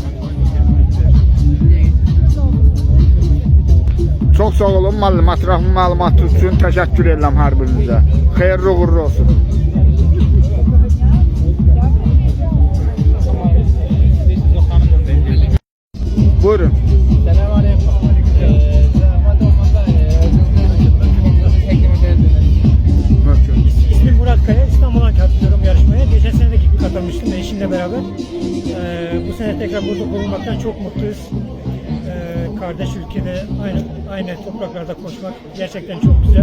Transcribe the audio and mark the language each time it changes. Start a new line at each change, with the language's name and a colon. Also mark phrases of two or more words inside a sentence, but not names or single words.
Azerbaijani: Çox sağ olun müəllim, ətraflı məlumatı üçün təşəkkür edirəm hər birinizə. Xeyirli uğurlu olsun. Buyurun.
Turkish: Selamünaleyküm. Zahmet olmasa İsmim Murat Kaya, İstanbul'dan katılıyorum yarışmaya. Geçen sene de katılmıştım eşimle beraber. Bu sene tekrar burada bulunmaktan çok mutluyuz. Kardeş ülkede aynı topraklarda koşmak gerçekten çok güzel.